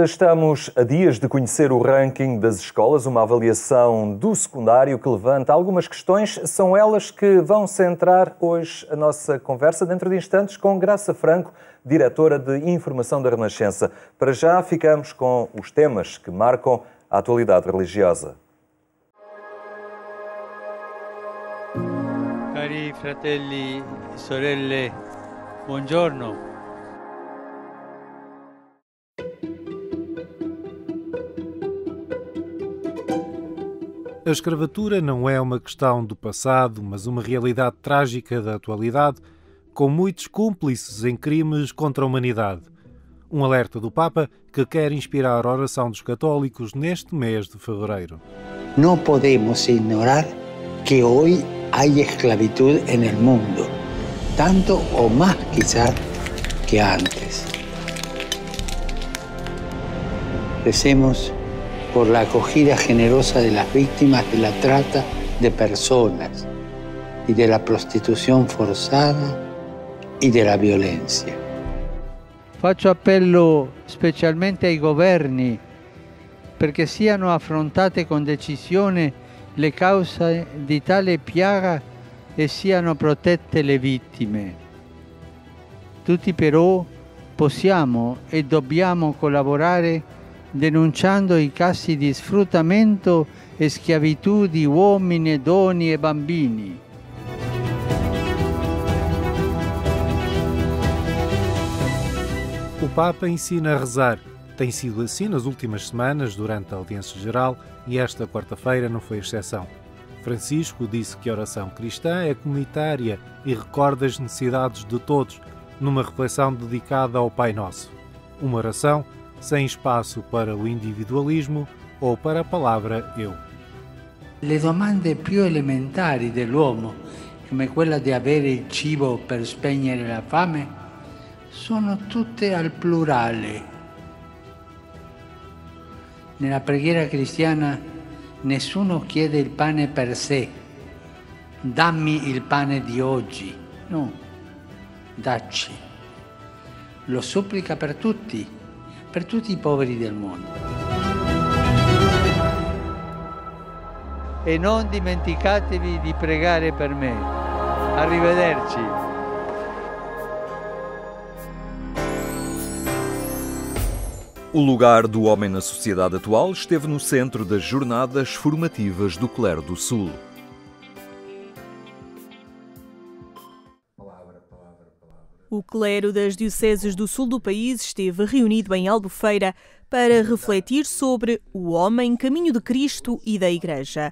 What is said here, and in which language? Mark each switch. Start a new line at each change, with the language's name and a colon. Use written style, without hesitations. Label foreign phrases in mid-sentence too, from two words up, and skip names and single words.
Portuguese: Estamos a dias de conhecer o ranking das escolas, uma avaliação do secundário que levanta algumas questões. São elas que vão centrar hoje a nossa conversa, dentro de instantes, com Graça Franco, diretora de Informação da Renascença. Para já, ficamos com os temas que marcam a atualidade religiosa.
Italian: Cari fratelli e sorelle, buongiorno.
Portuguese: A escravatura não é uma questão do passado, mas uma realidade trágica da atualidade, com muitos cúmplices em crimes contra a humanidade. Um alerta do Papa que quer inspirar a oração dos católicos neste mês de fevereiro. Não podemos ignorar que hoje há esclavitud no mundo, tanto ou mais,
Spanish: quizás, que antes. Recemos por la acogida generosa de las víctimas de la trata de personas y de la prostitución forzada y de la violencia.
Italian: Faccio appello specialmente ai governi perché siano affrontate con decisione le cause di tale piaga e siano protette le vittime. Tutti però possiamo e dobbiamo collaborare denunciando i casi di sfruttamento e schiavitù di uomini, donne e bambini.
Portuguese: O Papa ensina a rezar. Tem sido assim nas últimas semanas, durante a audiência geral, e esta quarta-feira não foi exceção. Francisco disse que a oração cristã é comunitária e recorda as necessidades de todos, numa reflexão dedicada ao Pai Nosso. Uma oração sem espaço para o individualismo ou para a palavra eu.
Italian: Le domande più elementari dell'uomo, come quella di avere il cibo per spegnere la fame, sono tutte al plurale. Nella preghiera cristiana nessuno chiede il pane per sé. Dammi il pane di oggi. No, dacci. Lo supplica per tutti i poveri del mondo. E non dimenticatevi di pregare per me. Arrivederci.
Portuguese: O lugar do homem na sociedade atual esteve no centro das jornadas formativas do Clero do Sul. O clero das dioceses do sul do país esteve reunido em Albufeira para refletir sobre o homem, caminho de Cristo e da Igreja.